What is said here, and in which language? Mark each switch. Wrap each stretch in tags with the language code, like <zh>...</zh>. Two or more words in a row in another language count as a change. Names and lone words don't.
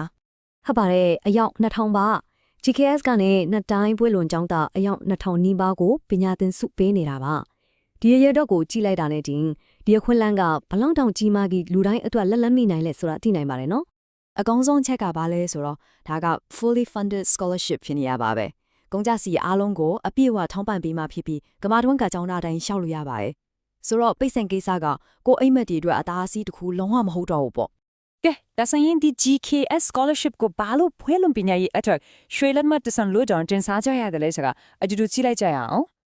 <my>ဟုတ်ပါတယ်အယောက်2000ပါ GKS ကနေနှစ်တိုင်းပွဲလွန်ကျောင်းသားအယောက်2000နီးပါးကိုပညာသင်ဆုပေးနေတာပါဒီရတော့ကိုကြည့်လိုက်တာနဲ့တင်ဒီအခွင့်အလမ်းကဘလောက်တောင်ကြီးမားကြီးလူတိုင်းအတွက်လက်မိနိုင်လဲဆိုတာသိနိုင်ပါတယ်နော် အကောင်းဆုံးချက်ကဘာလဲဆိုတော့ဒါက</my> <en>fully funded scholarship</en> <my>ဖြစ်နေရပါပဲကုန်ကြစီအားလုံးကိုအပြည့်အဝထောင်းပံ့ပေးမှဖြစ်ပြီးကမ္ဘာတွင်းကကျောင်းသားတိုင်းရှောက်လို့ရပါတယ်ဆိုတော့ပိတ်စင်ကိစ္စကကိုအိမ်မက်တွေအတွက်အသားအစီးတစ်ခုလုံးဝမဟုတ်တော့ဘူးပေါ့ကဲဒါဆိုရင်ဒီ GKS scholarship ကိုဘာလို့ဖွင့်လို့ပညာရေးအတွက်ရွှေလက်မှတ်တစံလို့တောင်တင်စားကြရတယ်လဲဆိုတာအတူတူကြည့်လိုက်ကြရအောင်</my>